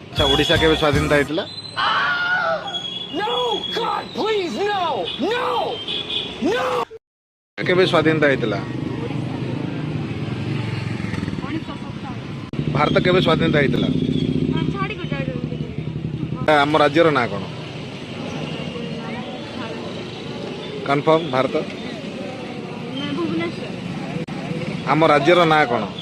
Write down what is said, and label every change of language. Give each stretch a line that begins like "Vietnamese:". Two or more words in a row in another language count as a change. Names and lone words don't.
Odia: ଅଚ୍ଛା ଓଡ଼ିଶା କେବେ ସ୍ୱାଧୀନତା ହେତଲା
English: No! God, please, no! No! No!
Odia: କେବେ ସ୍ୱାଧୀନତା ହେତଲା ଭାରତ କେବେ ସ୍ୱାଧୀନତା ହେତଲା ଆମ ରାଜ୍ୟର ନା କୋନ कन्फर्म ଭାରତ ଆମ ରାଜ୍ୟର ନା କୋନ